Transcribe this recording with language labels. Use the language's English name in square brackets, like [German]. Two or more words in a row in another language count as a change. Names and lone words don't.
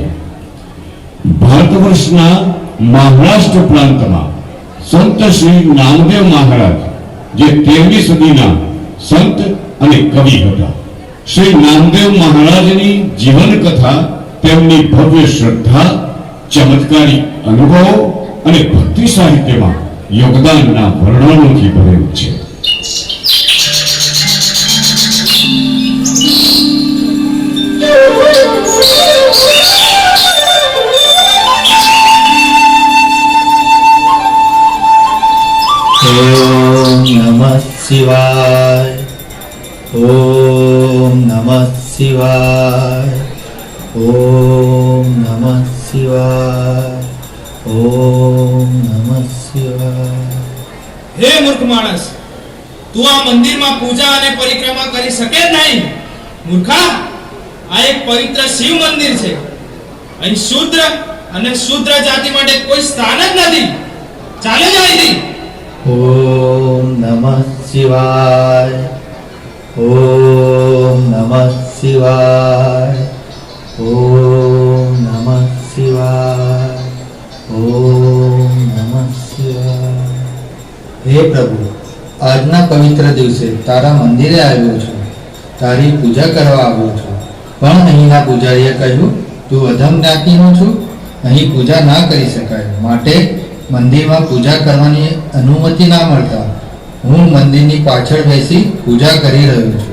[Gujarati] ભારત વર્ષના મહારાષ્ટ્ર પ્રાંતમાં સંત શ્રી નામદેવ મહારાજ જે 13મી સદીના સંત અને કવિ હતા। શ્રી નામદેવ મહારાજની જીવન કથા તેમની ભવ્ય શ્રદ્ધા, ચમત્કારી અનુભવો અને ભક્તિ સાહિત્યમાં યોગદાનના વર્ણનોથી ભરેલું છે। [Sanskrit] ओम नमः शिवाय, ओम नमः शिवाय, ओम नमः शिवाय, ओम नमः शिवाय। [Hindi] हे मूर्ख मानस, तू आ मंदिर में पूजा और परिक्रमा करी सके नहीं। मूर्खा, आ एक पवित्र शिव मंदिर है। [Gujarati] અહીં શૂદ્ર અને શૂદ્ર જાતિ માટે કોઈ સ્થાન જ નથી। ચાલે જ અહીંથી। [Sanskrit] ओम नमः शिवाय, ओम नमः शिवाय, ओम नमः शिवाय, ओम नमः शिवाय। [Hindi] हे प्रभु, [Gujarati] આજના પવિત્ર દિવસે તારા મંદિરે આવ્યો છું, તારી પૂજા કરવા આવ્યો છું, પણ અહીંના પૂજારીએ કહ્યું તું અધમ જ્ઞાતિનો છું, અહીં પૂજા ના કરી શકાય, માટે મંદિરમાં પૂજા કરવાની અનુમતિ ના મળતા હું મંદિરની પાછળ બેસી પૂજા કરી રહ્યો છું।